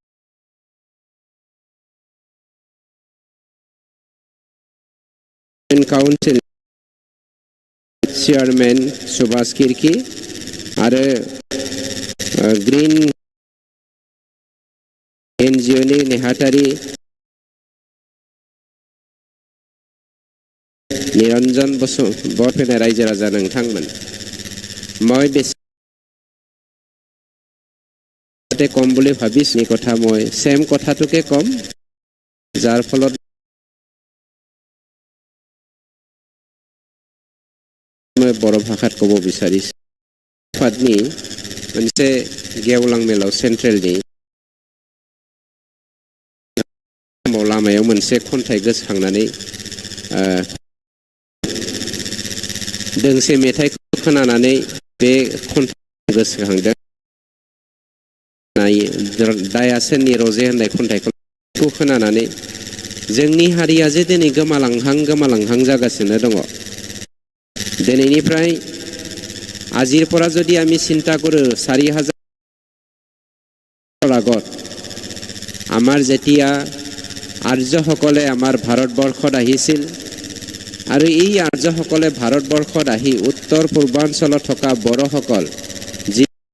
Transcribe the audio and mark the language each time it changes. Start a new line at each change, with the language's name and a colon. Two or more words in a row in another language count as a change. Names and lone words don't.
Bodo: काउन्सिल चेयरमैन सुभाष किरकी आरो ग्रीन एनजिओ नि नेहाथारि निरंजन बसु बरफैनाय रायजो राजा नोंथांमोन मैं बेसे कम बुली भाबिसनि कथा मैं सेम कथाटुके कम जार फलत मैं बर भाषात कब विचारिছো फादनि मोनसे गेवलां मेलाव सेन्ट्रेलनि समाव लामायाव मोनसे खन्थाइ गोसोखांनानै दोंसे मेथाइखौ खोनानानै बे खन्थाइ गोसोखांदों दाया सोरनि रजे होननाय खन्थाइखौ खोनानानै जोंनि हारिया जे दिनै गोमालांहां जागासिनो दङ दिनैनिफ्राय
Assamese: আজিৰ পৰা যদি আমি চিন্তা কৰোঁ
Bodo: 4000
Assamese: আগত আমাৰ যেতিয়া আৰ্যসকলে আমাৰ ভাৰতবৰ্ষত আহিছিল আৰু এই আৰ্যসকলে ভাৰতবৰ্ষত আহি উত্তৰ পূৰ্বাঞ্চলত থকা বড়োসকল যি